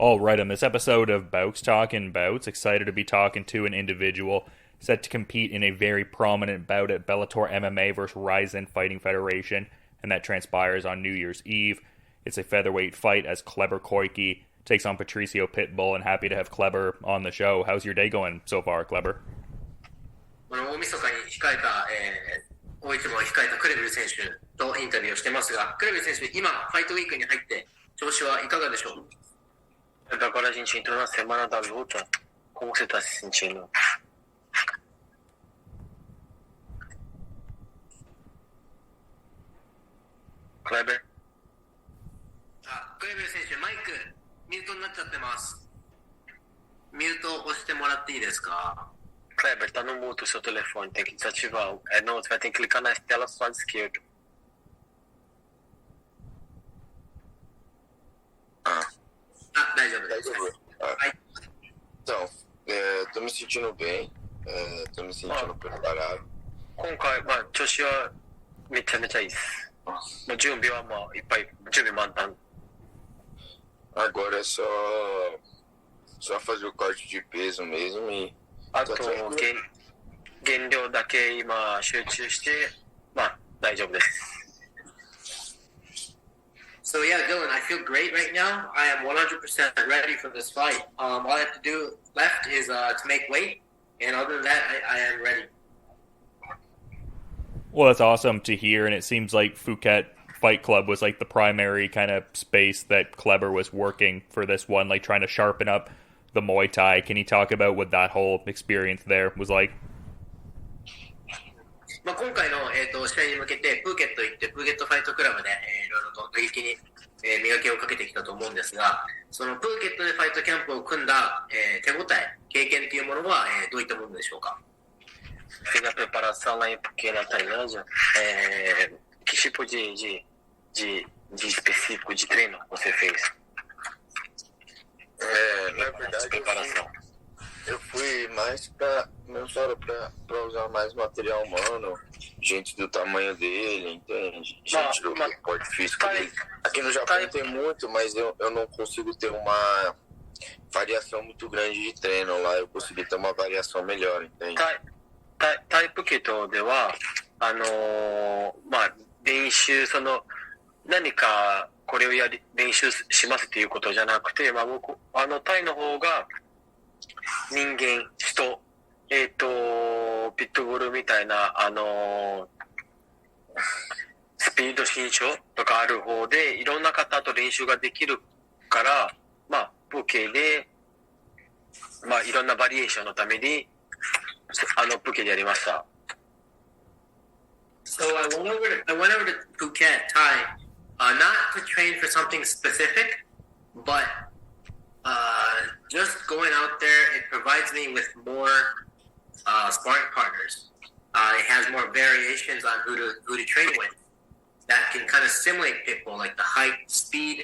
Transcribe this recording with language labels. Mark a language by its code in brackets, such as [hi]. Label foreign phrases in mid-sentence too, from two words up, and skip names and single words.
[en] All right, on this episode of Bowks Talking Bouts, excited to be talking to an individual set to compete in a very prominent bout at Bellator MMA versus Rizin Fighting Federation, and that transpires on New Year's Eve. It's a featherweight fight as Kleber Koike takes on Patricio Pitbull, and happy to have Kleber on the show. How's your day going so far, Kleber? [ja] 大晦日に控えた、大一番を控えたクレベル選手とインタビューをしてますが、クレベル選手、今、ファイトウィークに入って調子はいかがでしょう? [pt] Agora a gente entrou na semana da luta. Como você está se sentindo? Kleber? [ja] クレベル選手、マイクミュートになっちゃってます。ミュート押してもらっていいですか? [pt] Kleber, tá no mudo o seu telefone, tem que desativar. Não, você vai ter que clicar na tela do lado esquerdo. Então, tô me sentindo bem, tô me sentindo preparado. [ja] 今回、調子はめちゃめちゃいいです。もう準備はいっぱい、準備満タン。 [pt] Agora é só fazer o corte de peso mesmo e [ja] あと減量だけ今集中して、大丈夫です。 [en] So yeah, Dylan, I feel great right now. I am 100% ready for this fight. All I have to do left is to make weight, and other than that, I am ready. Well, that's awesome to hear, and it seems like Phuket Fight Club was like the primary kind of space that Kleber was working for this one, like trying to sharpen up the [th] Muay Thai. [en] Can you talk about what that whole experience there was like? [ja] 今回の、試合に向けてプーケット行ってプーケットファイトクラブで、いろいろと打撃に、磨きをかけてきたと思うんですが、そのプーケットでファイトキャンプを組んだ、手応え、経験というものは、どういったものでしょうか? [pt] Fiz a preparação lá em Phuket, na Tailândia. Que tipo de específico de treino você fez? Na verdade, preparação. Eu fui mais para usar mais material humano, gente do tamanho dele, entende? Gente do porte físico dele. Aqui no Japão tem muito, mas eu não consigo ter uma variação muito grande de treino lá. Eu consegui ter uma variação melhor, entende? [ja] タイプケットでは練習何かこれを練習しますということじゃなくて、僕タイの方が人間人ピットブルみたいなスピード身長とかある方でいろんな方と練習ができるからプケでいろんなバリエーションのためにプケでやりました。 [en] So I went over to Phuket, Thai, not to train for something specific, but just going out there, it provides me with more sparring partners. It has more variations on who to train with that can kind of simulate Pitbull, like the height, speed.